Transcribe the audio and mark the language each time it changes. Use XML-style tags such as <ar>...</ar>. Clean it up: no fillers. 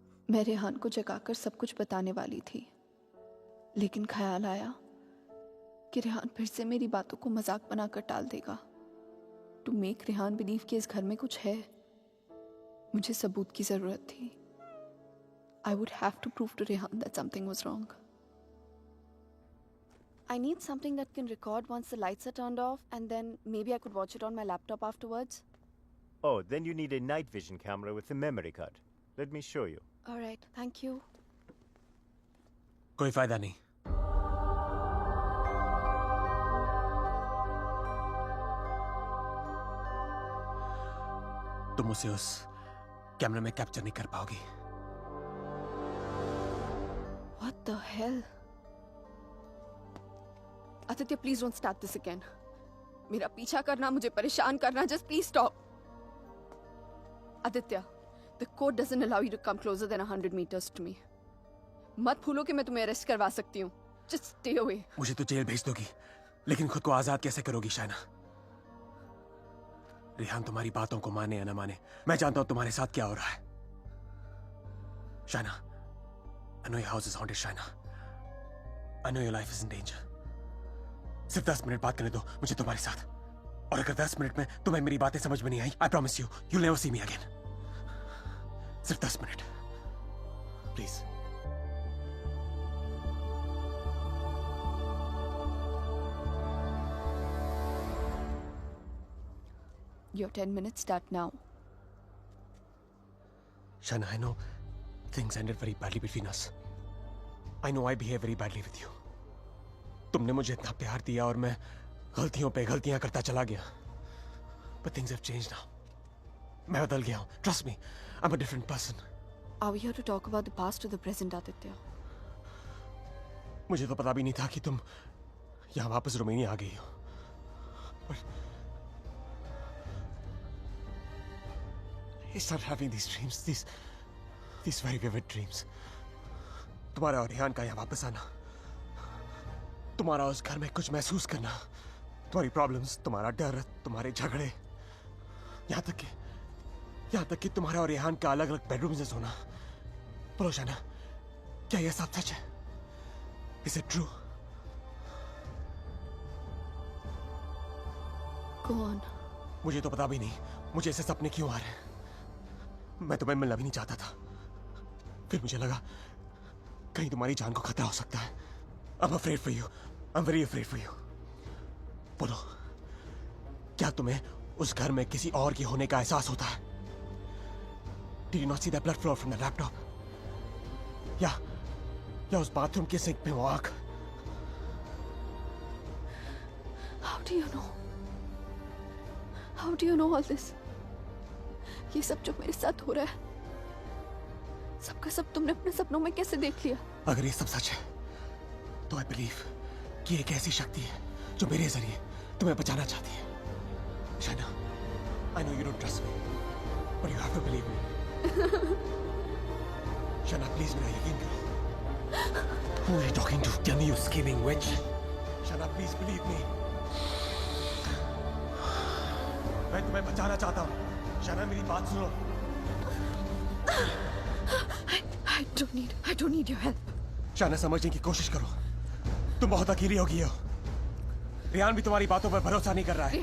<hi>मैं रेहान को जगाकर सब कुछ बताने वाली थी, लेकिन ख्याल आया कि रेहान फिर से मेरी बातों को मजाक बनाकर टाल देगा।</hi> <en>to make Rehan believe</en> <hi>कि इस घर में कुछ है, मुझे सबूत की जरूरत थी।</hi> <en>I would have to prove to Rehan that something was wrong. I need something that can record once the lights are turned off, and then maybe I could watch it on my laptop afterwards. Oh, then you need a night vision camera with a memory card. Let me show you. All right, thank you.</en> <hi>कोई फायदा नहीं। तुम उसे उस कैमरे में capture नहीं कर पाओगी।</hi> <en>What the hell? Aditya, please don't start this again.</en> <hi>मेरा पीछा करना, मुझे परेशान करना,</hi> <en>just please stop. Aditya, the code doesn't allow you to come closer than 100 meters to me.</en> <hi>मत भूलो कि मैं तुम्हें अरेस्ट करवा सकती हूँ.</hi> <en>Just stay away.</en> <hi>मुझे तो जेल भेज दोगी, लेकिन खुद को आजाद कैसे करोगी शाइना? रेहान तुम्हारी बातों को माने या ना माने, मैं जानता हूं तुम्हारे साथ क्या हो रहा है।</hi> <en>Shaina, I know your house is haunted, Shaina. I know your life is in danger.</en> <hi>सिर्फ 10 मिनट बात करने दो मुझे तुम्हारे साथ, और अगर 10 मिनट में तुम्हें मेरी बातें समझ में नहीं आई,</hi> <en>I promise you, you'll never see me again.</en> <hi>सिर्फ 10 minute, please.</hi> <en>Your 10 minutes start now. Shaina, I know things ended very badly between us. I know I behaved very badly with you.</en> <hi>तुमने मुझे इतना प्यार दिया और मैं गलतियों पे गलतियां करता चला गया।</hi> <en>But things have changed now.</en> <hi>मैं बदल गया हूँ.</hi> <en>Trust me, I'm a different person. Are we here to talk about the past or the present, Aditya?</en> <hi>मुझे तो पता भी नहीं था कि तुम यहाँ वापस रोमानिया आ गई हो।</hi> <en>But I started having these dreams, these very vivid dreams.</en> <hi>तुम्हारा और रेहान का यहाँ वापस आना, तुम्हारा उस घर में कुछ महसूस करना, तुम्हारी प्रॉब्लम्स, तुम्हारा डर, तुम्हारे झगड़े, यहाँ तक कि तुम्हारा और रेहान का अलग अलग बेडरूम में सोना। बोलो शाइना, क्या यह सब सच है?</hi> <en>Is it true? Go on.</en> <hi>मुझे तो पता भी नहीं मुझे ऐसे सपने क्यों आ रहे हैं। मैं तुम्हें मिलना भी नहीं चाहता था, फिर मुझे लगा कहीं तुम्हारी जान को खतरा हो सकता है।</hi> <en>I'm afraid for you. I'm very afraid for you.</en> <hi>बोलो, क्या तुम्हें उस घर में किसी और की होने का एहसास होता है?</hi> <en>Did you not see that blood flow from the laptop?</en> <hi>या उस बाथरूम के सिंक में वो आग?</hi> <en>How do you know? How do you know all this?</en> <hi>ये सब जो मेरे साथ हो रहा है, सबका सब तुमने अपने सपनों में कैसे देख लिया? अगर ये सब सच है तो</hi> <en>I believe</en> <hi>कि एक ऐसी शक्ति है जो मेरे जरिए तुम्हें बचाना चाहती है।</hi> <en>Shaina, I know you don't trust me, but you have to believe me.</en> <hi>Shaina, please मेरा यकीन करो।</hi> <en>Who are you talking to? Tell me, you scheming witch. Shaina, please believe me.</en> <hi>मैं तुम्हें बचाना चाहता हूँ। शाइना, मेरी बात सुनो।</hi> <en>I don't need your help.</en> <hi>Shaina, समझने की कोशिश करो। तुम बहुत अकेली हो गई हो। रेहान भी तुम्हारी बातों पर भरोसा नहीं कर रहा है।</hi>